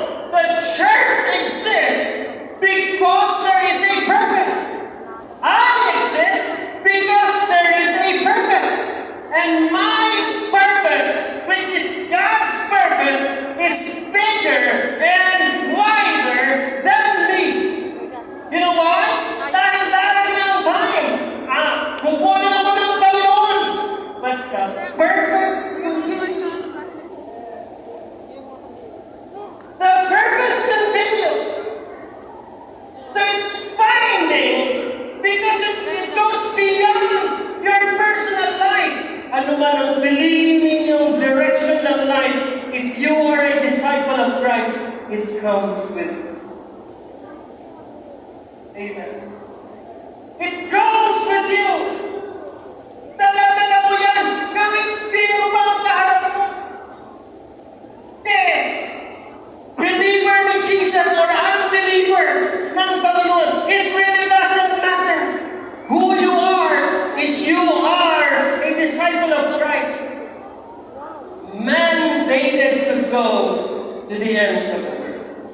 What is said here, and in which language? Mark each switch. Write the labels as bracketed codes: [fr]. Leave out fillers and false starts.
[en] The church exists because there is a purpose. I exist because there is a purpose. And my purpose, which is God's purpose, is bigger and wider than me. You know why? [tl] Dahil darating ang time. Kukunin ako ng Panginoon. [en] But the purpose continues. The purpose continues. So it's binding because it goes beyond your personal life. [tl] Ano man ang believing yung direction ng life, [en] if you are a disciple of Christ, it comes with you. Amen. It goes with you. [tl] Dala-dala mo yan kahit sino pa ang kaharap mo. [en] Believer ni Jesus or unbeliever ng Panginoon, it really doesn't matter. Who you are is you are a disciple of Christ. Mandated to go to the ends of the world.